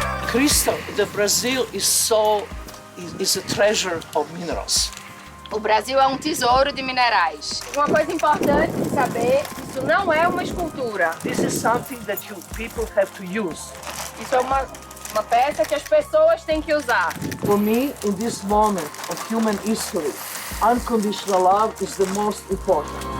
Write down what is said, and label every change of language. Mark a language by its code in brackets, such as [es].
[en] Crystal, the Brazil is a treasure of minerals. [pt] O Brasil é tesouro de minerais. Uma coisa importante de saber, isso não é uma escultura. [en] This is something that people have to use. [pt] Isso é uma peça que as pessoas têm que usar. [en] For me, in this moment of human history, unconditional love is the most important.